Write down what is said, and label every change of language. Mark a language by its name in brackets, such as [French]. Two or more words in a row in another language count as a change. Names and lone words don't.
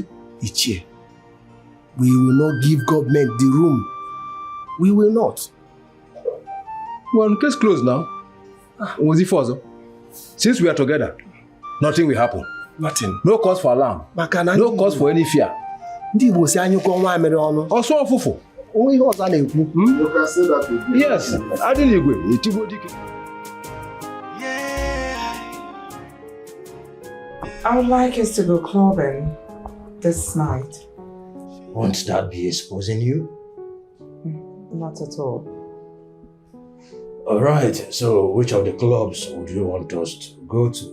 [English] Ichie, we will not give government the room. We will not. Well, case closed now. Was it for? Since we are together, nothing will happen. Nothing. No cause for alarm. No cause for any fear. [Igbo] Ndị Igbo si anyị kwa nwa amịrị ọnụ. Ọsọ ọfụfụ. Onwe ihe ọzọ na-ekwu. [English] You can say that again. Yes. [Igbo] Adịla igwe, etigbo dike. [English] I would like us to go clubbing this night. Won't that be exposing you? Not at all. Alright, so which of the clubs would you want us to go to?